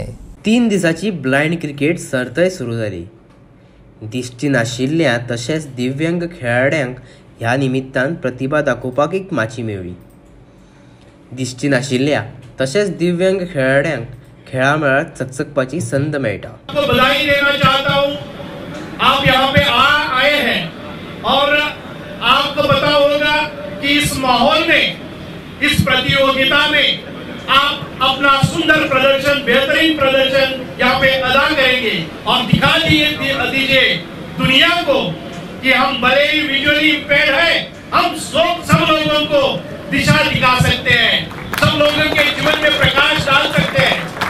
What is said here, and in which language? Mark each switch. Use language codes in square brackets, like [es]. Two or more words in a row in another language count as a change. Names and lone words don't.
[kok] 3 दिसाची [en] blind cricket [kok] सर्तय सुरू जाली. दिश्टी नाशिल्ल्या तशेंच दिव्यांग खेळाड्यांक ह्या निमित्तान प्रतिभा दाखोवपाक एक माची मेळ्ळी. दिश्टी नाशिल्ल्या तशेंच दिव्यांग खेळाड्यांक खेळा मेळात चकचकपाची संद मेळटा. [hi] बधाई देना चाहता हूं, आप यहाँ पे आए हैं और आपको पता होगा कि इस माहौल में, इस प्रतियोगिता में आप अपना सुंदर प्रदर्शन, बेहतरीन प्रदर्शन यहाँ पे अदा करेंगे और दिखा दीजिए दुनिया को कि हम भले ही [en] visually impaired [hi] हैं, हम सब लोगों को दिशा दिखा सकते हैं, सब लोगों के जीवन में प्रकाश डाल सकते हैं.